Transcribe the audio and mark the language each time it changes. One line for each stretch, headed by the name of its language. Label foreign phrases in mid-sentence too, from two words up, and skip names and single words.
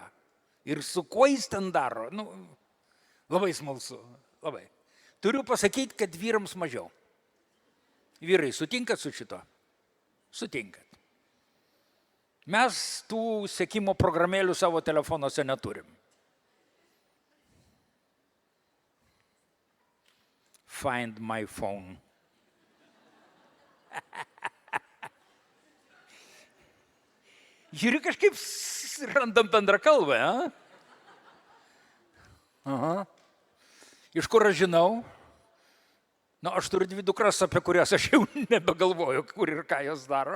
Lithuanian: Ir su kuo jis ten daro. Labai smalsu. Labai. Turiu pasakyti, kad vyrams mažiau. Vyrai, sutinkat su šito? Sutinkat. Mes tų sekimo programėlių savo telefonuose neturim.
English: Find my phone.
Lithuanian: Žiūri, kažkaip randam bendrą kalbą, Aha. Iš kur aš žinau? Aš turiu 2 dukras, apie kurias aš jau nebegalvoju, kur ir ką jos daro.